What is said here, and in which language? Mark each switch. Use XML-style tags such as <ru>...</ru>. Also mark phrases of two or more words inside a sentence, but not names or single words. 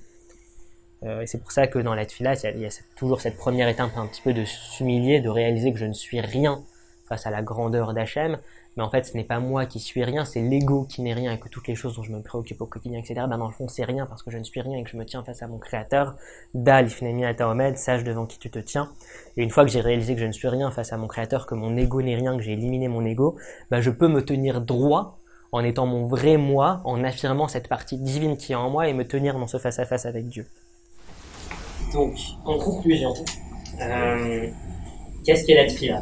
<fr>Et c'est pour ça que dans la tefila, il y a toujours cette première étape un petit peu de s'humilier, de réaliser que je ne suis rien face à la grandeur d'Hachem, mais en fait ce n'est pas moi qui suis rien, c'est l'ego qui n'est rien, et que toutes les choses dont je me préoccupe au quotidien, etc., ben dans le fond c'est rien parce que je ne suis rien et que je me tiens face à mon créateur.</fr> <he>דע לפני אתה עומד,</he> <fr>sache devant qui tu te tiens. Et une fois que j'ai réalisé que je ne suis rien face à mon créateur, que mon ego n'est rien, que j'ai éliminé mon ego, ben je peux me tenir droit en étant mon vrai moi, en affirmant cette partie divine qui est en moi et me tenir dans ce face-à-face avec Dieu. Donc, en conclusion, qu'est-ce qu'est la tefila ?</fr>